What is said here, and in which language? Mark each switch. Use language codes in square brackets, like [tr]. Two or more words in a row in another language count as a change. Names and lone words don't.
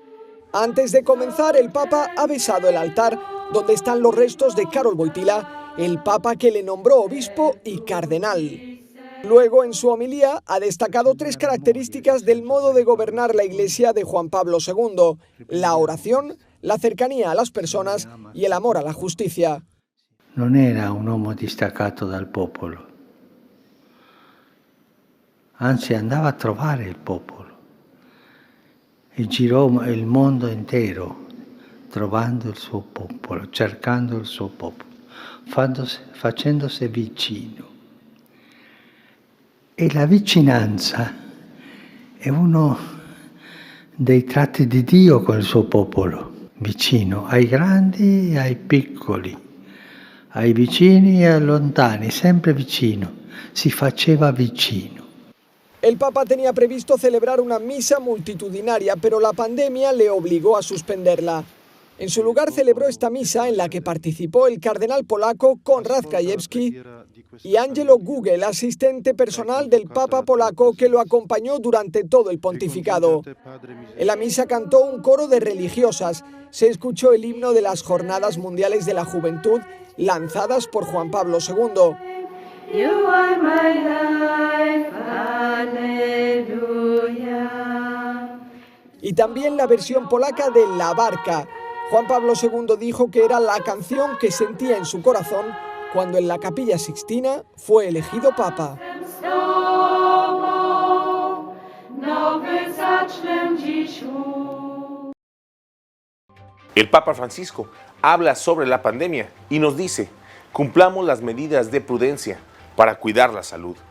[es] Antes de comenzar, el Papa ha besado el altar donde están los restos de Karol Wojtyła, el Papa que le nombró obispo y cardenal. Luego, en su homilía, ha destacado 3 características del modo de gobernar la Iglesia de Juan Pablo II: la oración, la cercanía a las personas y el amor a la justicia. [it] Non era un uomo distaccato dal popolo, anzi andava a trovare il popolo e girò il mondo intero trovando il suo popolo, cercando il suo popolo, facendosi vicino. E la vicinanza è uno dei tratti di Dio con il suo popolo, vicino ai grandi e ai piccoli, ai vicini e ai lontani, sempre vicino, si faceva vicino. [es] El Papa tenía previsto celebrar una misa multitudinaria, pero la pandemia le obligó a suspenderla. En su lugar celebró esta misa en la que participó el cardenal polaco Konrad Krajewski y Angelo Guge, el asistente personal del Papa polaco que lo acompañó durante todo el pontificado. En la misa cantó un coro de religiosas, se escuchó el himno de las Jornadas Mundiales de la Juventud lanzadas por Juan Pablo II. [en] You are my life, [es] aleluya. Y también la versión polaca de La Barca. Juan Pablo II dijo que era la canción que sentía en su corazón cuando en la Capilla Sixtina fue elegido Papa. El Papa Francisco habla sobre la pandemia y nos dice, cumplamos las medidas de prudencia para cuidar la salud.